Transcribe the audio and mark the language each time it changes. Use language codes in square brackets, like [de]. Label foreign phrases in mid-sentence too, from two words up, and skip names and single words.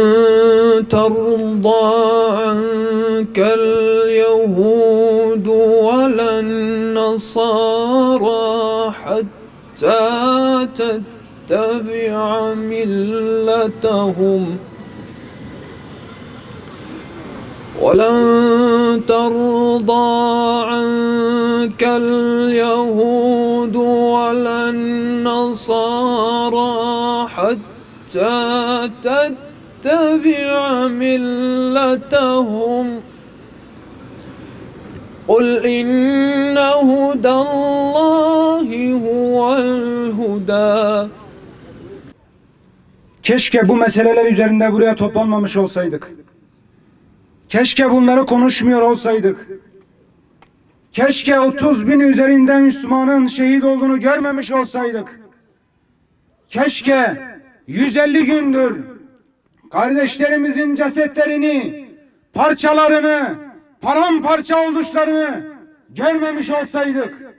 [ar] ترضى عنك اليهود ولا النصارى حتى تتبع ملتهم ولن ترضى عنك اليهود ولا النصارى حتى تتبع ملتهم قل إن هدى الله هو الهدى. [tr] Keşke bu meseleler üzerinde buraya toplanmamış olsaydık. Keşke bunları konuşmuyor olsaydık. Keşke 30 bin üzerinden Müslümanın şehit olduğunu görmemiş olsaydık. Keşke 150 gündür kardeşlerimizin cesetlerini, parçalarını, paramparça oluşlarını görmemiş olsaydık.